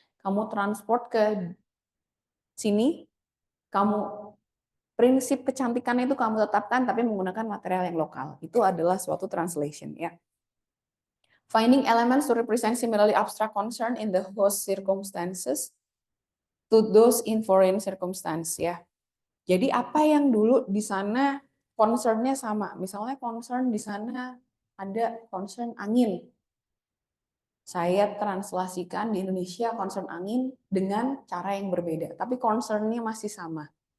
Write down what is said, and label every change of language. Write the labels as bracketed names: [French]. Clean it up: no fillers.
[Indonesian] Kamu transport ke sini, kamu prinsip kecantikannya itu kamu tetapkan tapi menggunakan material yang lokal. Itu adalah suatu translation ya. [English] Finding elements to represent similarly abstract concern in the host circumstances to those in foreign circumstance ya. [Indonesian] Jadi apa yang dulu di sana concernnya sama. Misalnya concern di sana ada concern angin. Saya translasikan di Indonesia concern angin dengan cara yang berbeda, tapi concernnya masih sama.